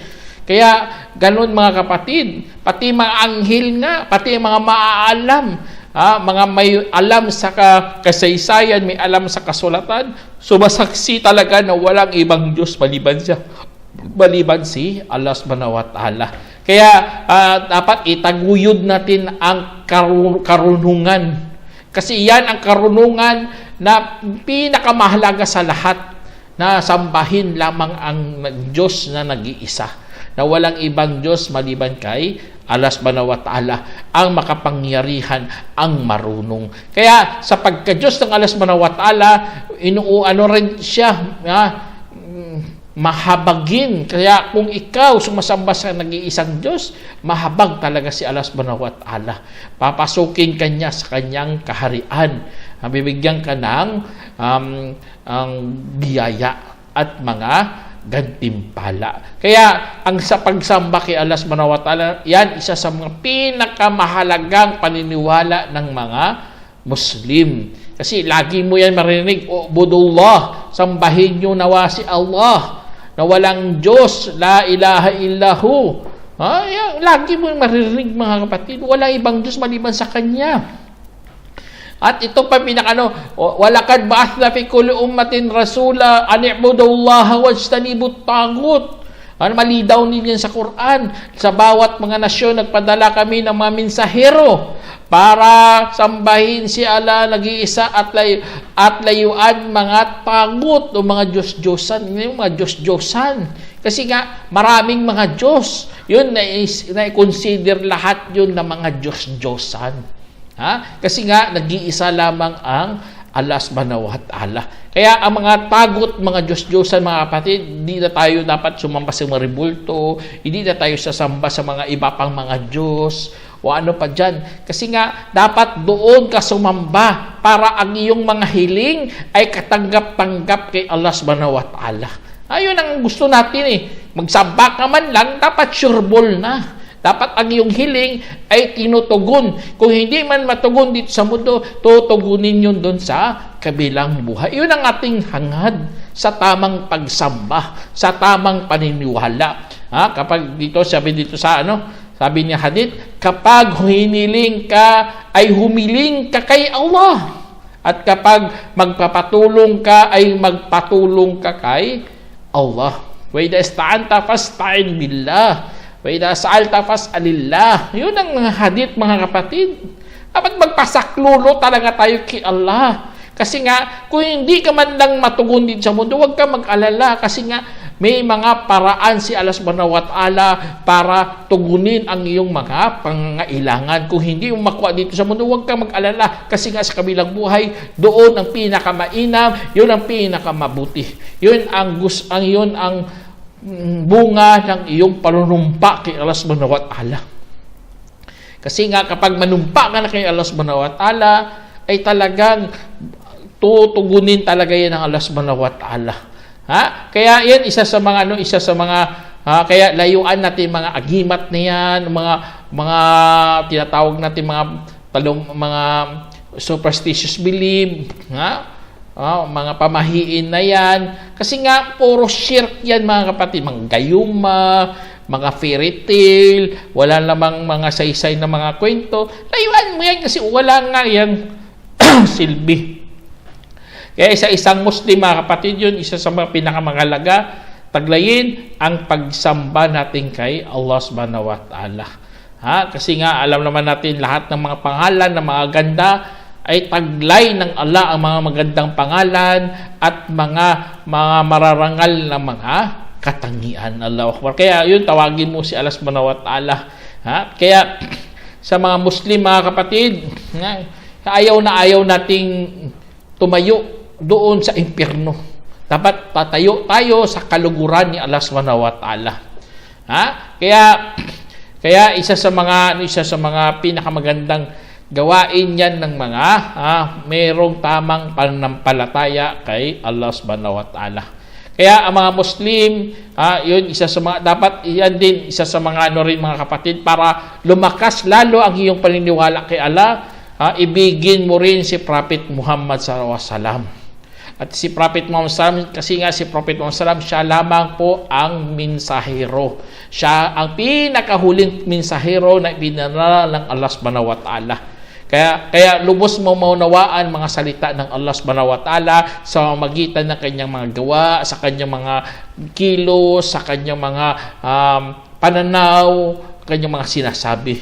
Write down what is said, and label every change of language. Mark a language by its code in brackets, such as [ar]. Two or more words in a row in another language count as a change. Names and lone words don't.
[tl] Kaya ganun, mga kapatid, pati mga anghel nga, pati mga maaalam, mga may alam sa kasaysayan, may alam sa kasulatan, sumasaksi talaga na walang ibang Diyos maliban si Allah [ar] سبحانه وتعالى. [tl] Kaya dapat itaguyod natin ang karunungan. Kasi yan ang karunungan na pinakamahalaga sa lahat, na sambahin lamang ang Diyos na nag-iisa, na walang ibang Diyos maliban kay Allah [ar] سبحانه وتعالى, [tl] ang makapangyarihan, ang marunong. Kaya sa pagka-Diyos ng Allah [ar] سبحانه وتعالى, [tl] rin siya mahabagin. Kaya kung ikaw sumasamba sa nag-iisang Diyos, mahabag talaga si Allah [ar] سبحانه وتعالى. [tl] Papasukin ka niya sa kanyang kaharian. Bibigyan ka ng ang biyaya at mga gantimpala. Kaya ang sa pagsamba kay Allah [ar] سبحانه وتعالى, [tl] yan isa sa mga pinakamahalagang paniniwala ng mga Muslim. Kasi lagi mo yan marinig, Ubudullah, sambahin nyo nawa si Allah, na walang Diyos, [ar] لا إله إلا هو. [tl] Lagi mo marinig, mga kapatid, walang ibang Diyos maliban sa Kanya. At ito pa [ar] ولقد بعثنا في كل أمة رسولا أن اعبدوا الله واجتنبوا الطاغوت. [tl] Mali daw nila sa Quran. Sa bawat mga nasyon, nagpadala kami ng mga mensahero para sambahin si Allah nag-iisa at layuan mga tagut o mga Diyos-Diyosan. Yung mga Diyos-Diyosan. Kasi nga, maraming mga Diyos. Yun, na-consider lahat yun na mga Diyos-Diyosan. Kasi nga, nag-iisa lamang ang Allah [ar] سبحانه وتعالى. [tl] Kaya ang mga tagot, mga Diyos-Diyosan, mga kapatid, hindi na tayo dapat sumamba sa mga rebulto, hindi na tayo sasamba sa mga iba pang mga Diyos, o ano pa dyan. Kasi nga, dapat doon ka sumamba para ang iyong mga hiling ay katanggap-tanggap kay Allah [ar] سبحانه وتعالى. [tl] Ayun ang gusto natin Magsamba ka man lang, dapat sureball na. Dapat ang iyong hiling ay tinutugon. Kung hindi man matugon dito sa mundo, tutugunin yun doon sa kabilang buhay. Yun ang ating hangad sa tamang pagsamba, sa tamang paniniwala. Kapag dito, sabi niya hadith, kapag hiniling ka, ay humiling ka kay Allah. At kapag magpapatulong ka, ay magpatulong ka kay Allah. [ar] وإذا استعنت فاستعن بالله. وإذا سألت فاسأل الله. [tl] Yun ang mga hadith, mga kapatid. Dapat magpasaklulo talaga tayo kay Allah. Kasi nga, kung hindi ka man lang matugon din sa mundo, huwag ka mag-alala. Kasi nga, may mga paraan si Allah [ar] سبحانه وتعالى [tl] para tugunin ang iyong mga pangangailangan. Kung hindi mo makuha dito sa mundo, huwag ka mag-alala. Kasi nga sa kabilang buhay, doon ang pinakamainam, yun ang pinakamabuti. Yun ang bunga ng iyong panunumpa kay Allah [ar] سبحانه وتعالى. [tl] Kasi nga kapag manumpa ka na kay Allah [ar] سبحانه وتعالى, [tl] ay talagang tutugunin talaga yan ng Allah [ar] سبحانه وتعالى. [tl] Ha? Kaya yan isa sa mga kaya layuan natin mga agimat na yan, mga tinatawag natin mga [en] superstitious belief, [tl] ha? Mga pamahiin na yan. Kasi nga, puro shirk yan mga kapatid. Mga gayuma, mga [en] fairy tale, [tl] wala namang mga saysay na mga kwento. Layuan mo yan kasi wala nga yan silbi. Kaya isang Muslim mga kapatid yun, isa sa mga pinakamahalaga, taglayin ang pagsamba natin kay Allah [ar] سبحانه وتعالى. [tl] Kasi nga, alam naman natin lahat ng mga pangalan na mga ganda ay taglay ng Allah ang mga magandang pangalan at mga mararangal na mga katangian. [ar] الله أكبر. [tl] Kaya yun, tawagin mo si Allah [ar] سبحانه وتعالى. [tl] Kaya sa mga Muslim, mga kapatid, ayaw nating tumayo doon sa impyerno. Dapat tatayo tayo sa kaluguran ni Allah [ar] سبحانه وتعالى. [tl] Kaya isa sa mga pinakamagandang gawain yan ng mga mayroong tamang pananampalataya kay Allah [ar] سبحانه وتعالى. [tl] Kaya ang mga Muslim, yun isa sa mga dapat yan din isa sa mga mga kapatid para lumakas lalo ang iyong paniniwala kay Allah. Ibigin mo rin si Prophet Muhammad [ar] صلى الله عليه وسلم. [tl] At si Prophet Muhammad sallallahu kasi nga si Prophet Muhammad sallallahu siya lamang po ang mensahero. Siya ang pinakahuling mensahero na ibinanala ng Allah [ar] سبحانه وتعالى. [tl] Kaya lubos mo maunawaan mga salita ng Allah [ar] سبحانه وتعالى [tl] sa magitan ng kanyang mga gawa, sa kanyang mga kilos, sa kanyang mga pananaw, kanyang mga sinasabi.